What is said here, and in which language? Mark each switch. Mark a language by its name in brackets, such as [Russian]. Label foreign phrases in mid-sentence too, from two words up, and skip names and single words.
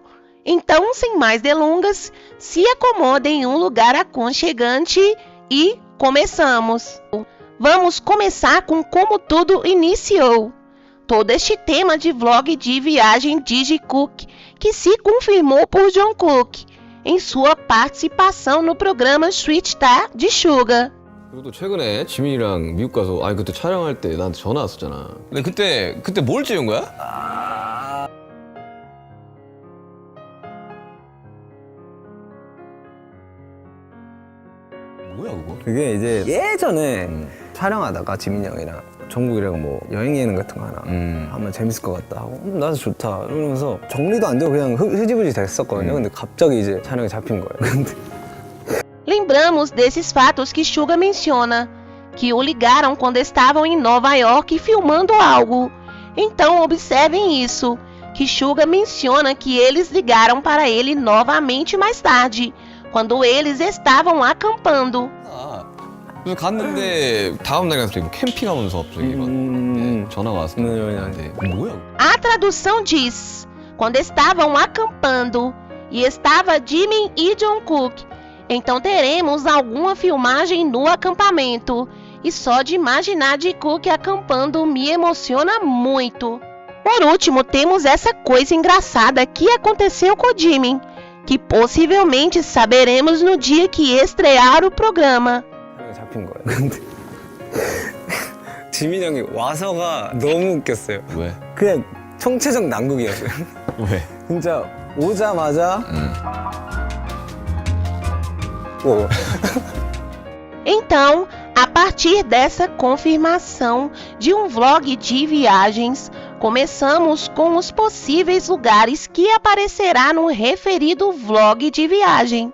[Portuguese] Então, sem mais delongas, se acomodem em um lugar aconchegante e começamos. Vamos começar com como tudo iniciou. Todo este tema de vlog de viagem de Jikook, que se confirmou por Jungkook em sua participação no programa Sweet Star de Suga. [Korean] 그리고 또 최근에 지민이랑 미국 가서 그때 촬영할 때 나한테 전화 왔었잖아. 근데 그때 뭘 찍은 거야? 뭐야 그거? 그게 이제 예전에 촬영하다가 지민이 형이랑 정국이랑 뭐 여행 예능 같은 거 하나 하면 재밌을 것 같다 하고 나도 좋다 이러면서 정리도 안 되고 그냥 흐지부지 됐었거든요. 근데 갑자기 이제 촬영이 잡힌 거예요. 근데 [Portuguese] Lembramos desses fatos que Suga menciona, que o ligaram quando estavam em Nova York filmando algo. Então observem isso, que Suga menciona que eles ligaram para ele novamente mais tarde, quando eles estavam acampando. [Korean] 그래서 갔는데 다음 날에 갑자기 뭐 캠핑하면서 갑자기 막 전화가 왔어. 나한테 뭐야? [Portuguese] A tradução diz, quando estavam acampando, e estava Jimin e Jungkook. Então teremos alguma filmagem no acampamento. E só de imaginar Jikook acampando me emociona muito. Por último, temos essa coisa engraçada que aconteceu com Jimin, que possivelmente saberemos no dia que estrear o programa. [Korean] 촬영이 잡힌 거예요. 근데 지민이 형이 와서가 너무 웃겼어요. 왜? 그냥 총체적 난국이었어요. 왜? 진짜 오자마자 [Portuguese] Então, a partir dessa confirmação de um vlog de viagens, começamos com os possíveis lugares que aparecerá no referido vlog de viagem.